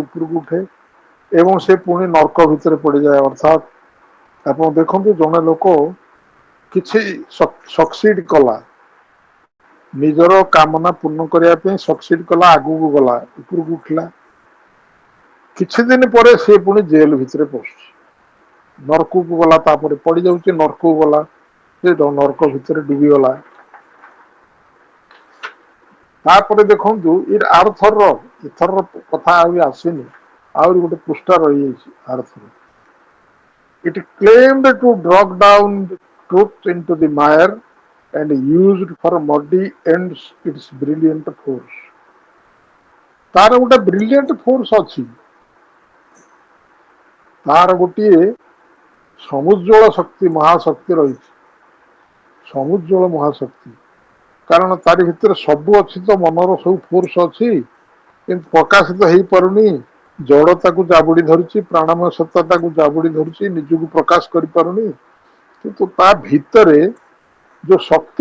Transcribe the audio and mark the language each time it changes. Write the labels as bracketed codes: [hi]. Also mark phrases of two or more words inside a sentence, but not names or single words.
[or] ଉପରକୁ ଉଠେ ଏବଂ ସେ ପୁଣି ନର୍କ ଭିତରେ ପଡିଯାଏ ଅର୍ଥାତ୍ ଆପଣ ଦେଖନ୍ତୁ ଜଣେ ଲୋକ କିଛି ସକ୍ସିଡ କଲା ନିଜର କାମନା ପୂର୍ଣ୍ଣ କରିବା ପାଇଁ ସକ୍ସିଡ କଲା ଆଗକୁ ଗଲା ଉପରକୁ ଉଠିଲା କିଛି ଦିନ ପରେ ସେ ପୁଣି ଜେଲ ଭିତରେ ପଶୁଛି ନର୍କକୁ ଗଲା ତାପରେ ପଡିଯାଉଛି ନର୍କକୁ ଗଲା ସେ ନର୍କ ଭିତରେ ଡୁବିଗଲା ତାପରେ ଦେଖନ୍ତୁ ଏଥରର କଥା ଆହୁରି ଆସିନି ଆହୁରି ଗୋଟେ ପୃଷ୍ଠା ରହିଯାଇଛି ଆରଥର [en] it claimed to drag down the truth into the mire and used for muddy ends its brilliant force [or] ତାର ଗୋଟେ [en] brilliant force [or] ଅଛି ତାର ଗୋଟିଏ ସମୁଜ୍ଜଳ ଶକ୍ତି ମହାଶକ୍ତି ରହିଛି ସମୁଜ୍ଜଳ ମହାଶକ୍ତି କାରଣ ତାରି ଭିତରେ ସବୁ ଅଛି ତ ମନର ସବୁ ଫୋର୍ସ ଅଛି କିନ୍ତୁ ପ୍ରକାଶିତ ହେଇପାରୁନି ଜଡତାକୁ ଜାବୁଡି ଧରୁଛି ପ୍ରାଣମୟ ସତ୍ତାଟାକୁ ଜାବୁଡି ଧରୁଛି ନିଜକୁ ପ୍ରକାଶ କରିପାରୁନି କିନ୍ତୁ ତା ଭିତରେ ଯୋଉ ଶକ୍ତି